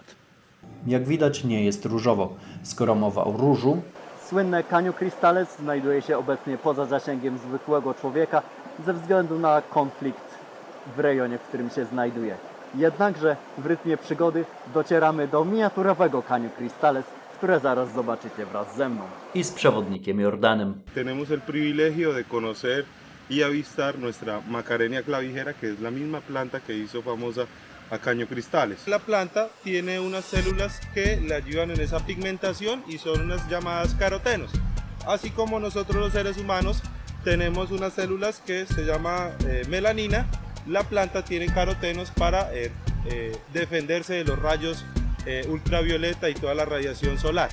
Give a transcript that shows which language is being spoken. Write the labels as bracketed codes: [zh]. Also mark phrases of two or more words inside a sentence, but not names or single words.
[pl] Jak widać, nie jest różowo. Skoro mowa o różu, słynne Caño Cristales znajduje się obecnie poza zasięgiem zwykłego człowieka ze względu na konflikt w rejonie, w którym się znajduje. Jednakże w rytmie przygody docieramy do miniaturowego Caño Cristales, które zaraz zobaczycie wraz ze mną i z przewodnikiem Jordanem. [es] Tenemos el privilegio de conocer y avistar nuestra Macarenia clavijera, que es la misma planta que hizo famosa a Caño Cristales. La planta tiene unas células que le ayudan en esa pigmentación y son unas llamadas carotenos. Así como nosotros los seres humanos tenemos unas células que se llama melanina, la planta tiene carotenos para defenderse de los rayos ultravioleta y toda la radiación solar.